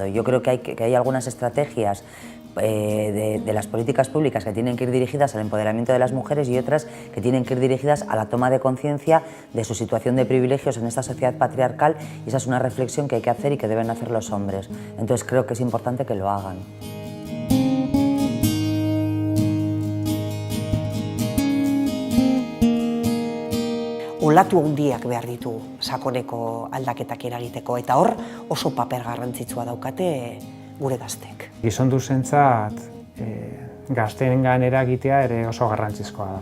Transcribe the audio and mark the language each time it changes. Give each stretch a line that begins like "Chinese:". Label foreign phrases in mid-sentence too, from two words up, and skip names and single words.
Spanish: Yo creo que hay algunas estrategias de las políticas públicas que tienen que ir dirigidas al empoderamiento de las mujeres y otras que tienen que ir dirigidas a la toma de conciencia de su situación de privilegios en esta sociedad patriarcal, y esa es una reflexión que hay que hacer y que deben hacer los hombres. Entonces creo que es importante que lo hagan.
Basque: Olatu handiak behar ditu sakoneko aldaketak eragiteko, eta hor oso paper garrantzitsua daukate gure gaztek. Gizonduzentzat gazteengan eragitea ere oso garrantzizkoa da.